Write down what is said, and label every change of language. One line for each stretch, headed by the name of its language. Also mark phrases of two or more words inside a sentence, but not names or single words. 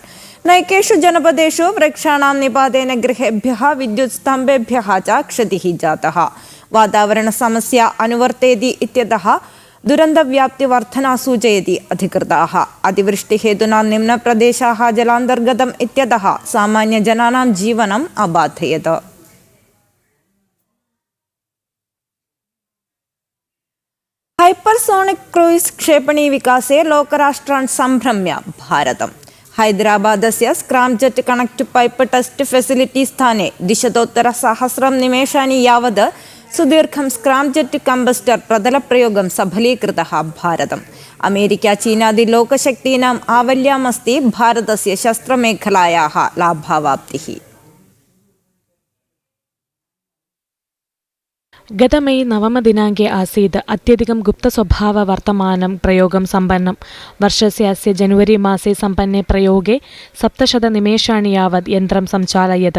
Sanskrit: नैकेषु जनपदेषु वृक्षाणां निपातेन गृहेभ्यः विद्युत् स्तम्भेभ्यः च क्षतिः जातः. वातावरण समस्या अनुवर्तेति इत्यतः दुरन्तव्याप्तिवर्धना सूचयति अधिकृताः। अतिवृष्टिहेतुना निम्नप्रदेशाः जलान्तर्गतम् इत्यतः सामान्यजनानां जीवनम् अबाधयत्।
English: hypersonic cruise
Sanskrit: ക്ഷേപണി വികാസേ ലോകരാഷ്ട്രാൻ സംഭ്രമ്യ ഭാരതം. ഹൈദരാബാദസ്യ
English: scramjet connect pipe test facility
Sanskrit: സ്ഥാനെ ദിശതോത്തരസഹസ്രം നിമേഷാനി യാവത് സുദീർഘം
English: scramjet combustor
Sanskrit: പ്രതലപ്രയോഗം സഫലീകൃതः ഭാരതം. അമേരിക്ക ചീനാദി ലോകശക്തീനാം आवल्यामस्ति भारतस्य शस्त्रमेखलायाः लाभावाप्तिः. गत मे 9 दिनाङ्के आसीत् अत्यधिकं गुप्तस्वभाववर्तमानं प्रयोगं सम्पन्नं. वर्षस्य अस्य जनवरी मासे सम्पन्ने प्रयोगे 700 निमेषाणि यावत् यन्त्रं सञ्चालयत्.